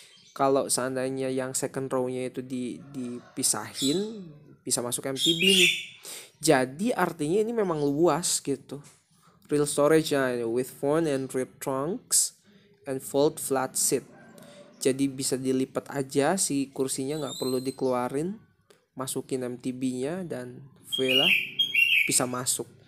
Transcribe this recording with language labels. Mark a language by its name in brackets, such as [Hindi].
[Indonesian] Kalau seandainya yang second row-nya itu dipisahin bisa masuk MTB nih. Jadi artinya ini memang luas gitu. [English] Real storage ya, with phone and rear trunks and fold flat seat. [Indonesian] Jadi bisa dilipat aja si kursinya, nggak perlu dikeluarin, masukin MTB-nya dan voila bisa masuk.